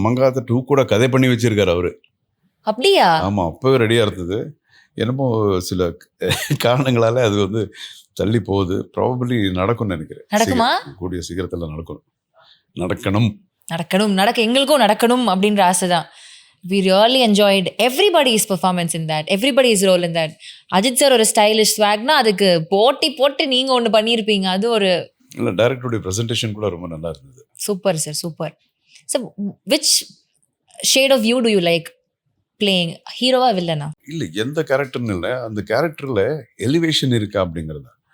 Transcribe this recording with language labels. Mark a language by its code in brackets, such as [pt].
[ta] மங்காத்தா 2 கூட கதை பண்ணி வச்சிருக்காரு அவரு. அப்படியா? ஆமா, அப்பவே ரெடியா இருந்தது. என்னமோ சில காரணங்களால அது வந்து தள்ளி போகுது. ப்ராபபிலி நடக்கும்னு நினைக்கிறேன். நடக்குமா? கூடிய சீக்கிரத்தில் நடக்கணும். எங்களுக்கும் நடக்கணும் அப்படின்ற ஆசை தான். [en] We really enjoyed everybody's performance in that, everybody's role in that. [ta] Ajith sir ஒரு ஸ்டைலிஷ் ஸ்வாக்னா அதுக்கு போட்டு நீங்க ஒன்று பண்ணியிருப்பீங்க. அது ஒரு இல்லை, டைரக்டருடைய ப்ரெசன்டேஷன் கூட ரொம்ப நல்லா இருந்தது. Super sir, super. [en] So which shade of you do you like playing, ஹீரோவா வில்லனா? [ta] இல்லை, எந்த கேரக்டர்னு இல்லை, அந்த கேரக்டரில் எலிவேஷன் இருக்கா அப்படிங்கிறது.